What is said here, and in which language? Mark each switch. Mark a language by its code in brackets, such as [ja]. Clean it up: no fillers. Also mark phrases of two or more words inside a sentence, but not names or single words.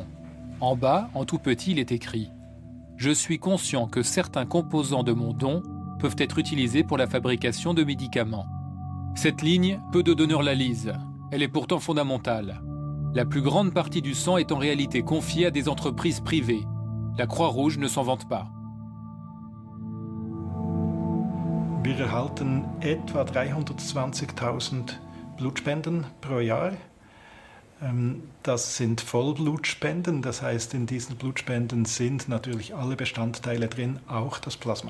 [fr] En bas, en tout petit, il est écrit « Je suis conscient que certains composants de mon don peuvent être utilisés pour la fabrication de médicaments. » Cette ligne, peu de donneurs la lisent. Elle est pourtant fondamentale. La plus grande partie du sang est en réalité confiée à des entreprises privées. La Croix-Rouge ne s'en vante pas. [de] Wir erhalten etwa 320.000 Blutspenden pro Jahr. Das sind Vollblutspenden, das heißt, in diesen Blutspenden sind natürlich alle Bestandteile drin, auch das Plasma.